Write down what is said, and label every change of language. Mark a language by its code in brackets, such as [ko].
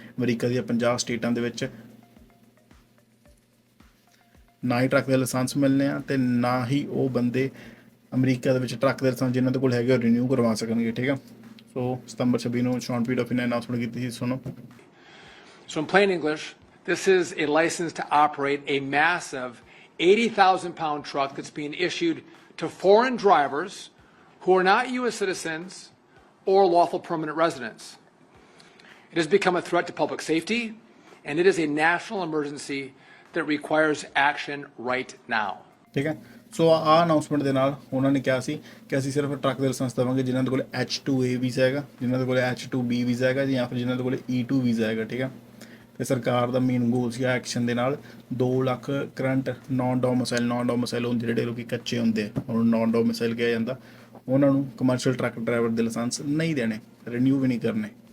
[pa] America ਦੀਆਂ 50 ਸਟੇਟਾਂ ਦੇ ਵਿੱਚ ਨਾ ਹੀ ਟਰੱਕ ਦੇ ਲਾਇਸੈਂਸ ਮਿਲਣੇ ਆ, ਅਤੇ ਨਾ ਹੀ ਉਹ ਬੰਦੇ ਅਮਰੀਕਾ ਦੇ ਵਿੱਚ ਟਰੱਕ ਦੇ ਲਾਇਸੈਂਸ ਜਿਨ੍ਹਾਂ ਦੇ ਕੋਲ ਹੈਗੇ ਉਹ ਰੀਨਿਊ ਕਰਵਾ ਸਕਣਗੇ। ਠੀਕ ਆ। ਸੋ ਸਤੰਬਰ 26 ਨੂੰ ਸ਼ੌਨ ਪੀ ਡਫੀ ਨੇ ਅਨਾਊਂਸਮੈਂਟ ਕੀਤੀ ਸੀ, ਸੁਣੋ। [en] So in plain English, this is a license to operate a massive 80,000-pound truck that's being issued to foreign drivers who are not U.S. citizens or lawful permanent residents. It has become a threat to public safety, and it is a national emergency that requires action right now. [pa] ਠੀਕ ਹੈ। ਸੋ ਆਹ announcement ਦੇ ਨਾਲ ਉਹਨਾਂ ਨੇ ਕਿਹਾ ਸੀ ਕਿ ਅਸੀਂ ਸਿਰਫ ਟਰੱਕ ਦੇ ਲਾਇਸੈਂਸ ਦੇਵਾਂਗੇ ਜਿਨ੍ਹਾਂ ਦੇ ਕੋਲ H2A ਵੀਜ਼ਾ ਹੈਗਾ, ਜਿਨ੍ਹਾਂ ਦੇ ਕੋਲ H2B ਵੀਜ਼ਾ ਹੈਗਾ, ਜਾਂ ਫਿਰ ਜਿਨ੍ਹਾਂ ਦੇ ਕੋਲ E2 ਵੀਜ਼ਾ ਹੈਗਾ। ਠੀਕ ਹੈ। ਅਤੇ ਸਰਕਾਰ ਦਾ ਮੇਨ ਗੋਲ ਸੀ ਐਕਸ਼ਨ ਦੇ ਨਾਲ 2 ਲੱਖ ਕਰੰਟ ਨੌਨ ਡੋਮਿਸਾਈਲ ਹੁੰਦੇ ਜਿਹੜੇ ਲੋਕ ਕੱਚੇ ਹੁੰਦੇ ਆ, ਉਹਨੂੰ ਨੌਨ ਡੋਮਿਸਾਈਲ ਕਿਹਾ ਜਾਂਦਾ, ਉਹਨਾਂ ਨੂੰ ਕਮਰਸ਼ੀਅਲ ਟਰੱਕ ਡਰਾਈਵਰ ਦੇ ਲਾਇਸੈਂਸ ਨਹੀਂ ਦੇਣੇ, ਰੀਨਿਊ ਵੀ ਨਹੀਂ ਕਰਨੇ।